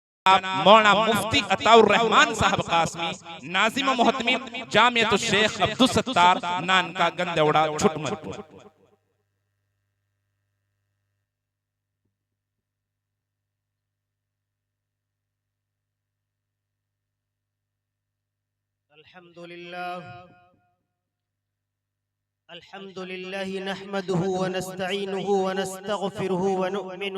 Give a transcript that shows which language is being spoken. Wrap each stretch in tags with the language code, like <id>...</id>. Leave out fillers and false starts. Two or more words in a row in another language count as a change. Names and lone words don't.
<hi>मौलाना मुफ्ती अताउर रहमान साहब कासमी, नाजिम मोहतमीम जामियतुल शेख अब्दुल सत्तार नानका गंदेवड़ा छुटमलपुर।</hi> <ar>الحمد لله نحمده و نستعينه و نستغفره و نؤمن</ar>